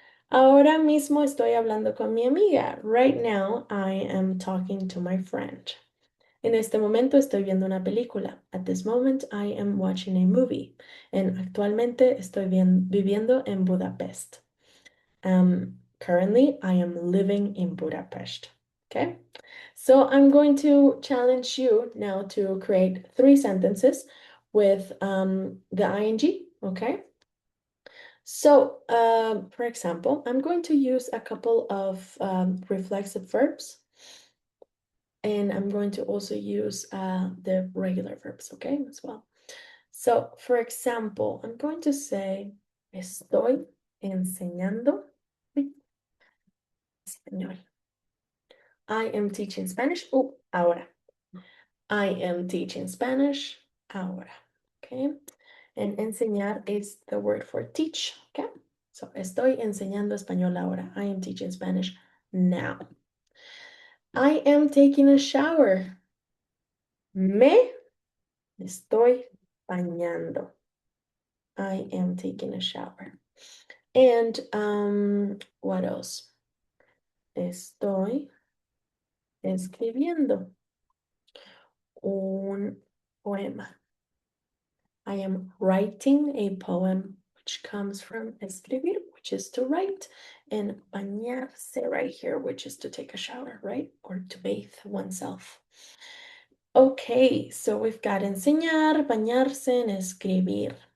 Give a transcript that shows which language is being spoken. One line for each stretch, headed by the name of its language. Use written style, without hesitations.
Spanish: Ahora mismo estoy hablando con mi amiga.
English: Right now, I am talking to my friend.
Spanish: En este momento estoy viendo una película.
English: At this moment, I am watching a movie.
Spanish: And actualmente estoy viviendo en Budapest.
English: Currently, I am living in Budapest. Okay? So I'm going to challenge you now to create 3 sentences with the ing, okay? So, for example, I'm going to use a couple of reflexive verbs, and I'm going to also use the regular verbs, okay, as well. So, for example, I'm going to say, estoy enseñando español. I am teaching Spanish. Oh, ahora. I am teaching Spanish ahora, okay? And enseñar is the word for teach, okay?
Spanish: So, estoy enseñando español ahora.
English: I am teaching Spanish now. I am taking a shower. Me estoy bañando. I am taking a shower. And what else?
Spanish: Estoy escribiendo un poema.
English: I am writing a poem, which comes from escribir, which is to write, and bañarse right here, which is to take a shower, right? Or to bathe oneself. Okay, so we've got enseñar, bañarse, and escribir.